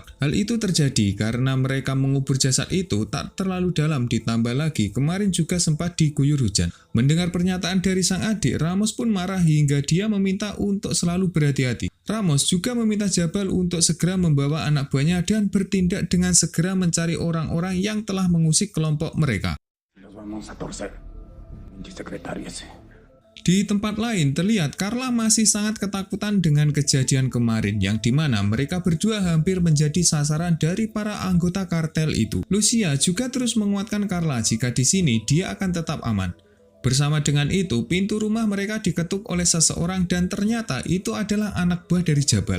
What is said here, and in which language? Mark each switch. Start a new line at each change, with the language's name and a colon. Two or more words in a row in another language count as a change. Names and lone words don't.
Indonesian: Hal itu terjadi karena mereka mengubur jasad itu tak terlalu dalam, ditambah lagi kemarin juga sempat diguyur hujan. Mendengar pernyataan dari sang adik, Ramos pun marah hingga dia meminta untuk selalu berhati-hati. Ramos juga meminta Jabal untuk segera membawa anak buahnya dan bertindak dengan segera mencari orang-orang yang telah mengusik kelompok mereka.
Spanish: Los vamos a torcer. Pinche secretario ese.
Indonesian: Di tempat lain, terlihat Carla masih sangat ketakutan dengan kejadian kemarin, yang dimana mereka berdua hampir menjadi sasaran dari para anggota kartel itu. Lucia juga terus menguatkan Carla jika di sini dia akan tetap aman. Bersama dengan itu, pintu rumah mereka diketuk oleh seseorang dan ternyata itu adalah anak buah dari Jabal.